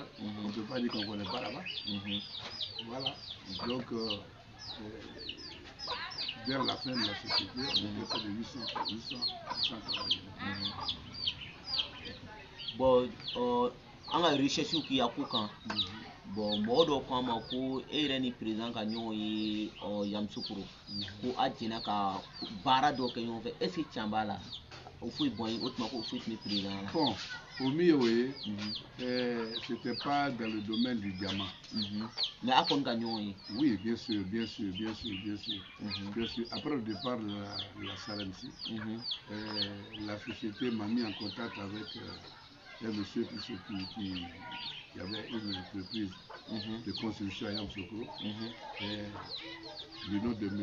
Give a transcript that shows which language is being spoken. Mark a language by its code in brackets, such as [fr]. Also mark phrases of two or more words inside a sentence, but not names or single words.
[fr] On ne peut pas dire qu'on ne connaît pas là-bas. Voilà. Donc, vers la fin de la société, on était près de 800 travailleurs. Bon, on a recherché qui a coupé. Bon, [bm] mɔgɔ ko ma ko e yɛrɛ ni président ka ɲɔgɔn ye Yamusukuro ko a jɛna ka baara dɔ kɛ ɲɔgɔn fɛ [fr] est-ce que [bm] tiɲɛ b'a la o foyi bɔn o tuma ko o foyi tun bɛ président la. [fr] Bon, au milieu c'était pas dans le domaine du diamant. [bm] Mais a kɔni ka ɲɔgɔn ye. [fr] Oui, bien sûr. Après le départ de la SRMC, la société m'a mis en contact avec un monsieur qui avait une entreprise de construction à Yamoussoukro, le nom de M.